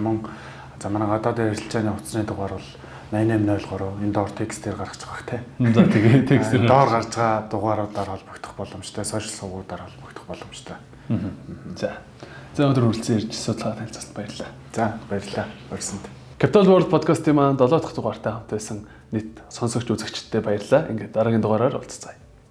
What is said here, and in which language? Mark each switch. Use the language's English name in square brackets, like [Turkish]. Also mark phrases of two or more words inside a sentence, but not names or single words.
[Mongolian] Мөн за манай гадаадын ярилцааны утасны дугаар бол 8803 энэ доор текстээр гаргаж байгаа хэрэг. За тэгээ текстээр доор гарч байгаа дугааруудаар холбогдох боломжтой, сошиал сувгуудаар холбогдох боломжтой. За өнөөдөр хүрэлцэн ирж судалгаа танилцуулсанд баярлалаа. За баярлалаа. Өрсөнд. Capital World podcast-ийн маань 7 дахь дугаартай хамт байсан нийт сонсогч үзэгчдтэй баярлалаа. Ингээд дараагийн дугаараар уулзцаая.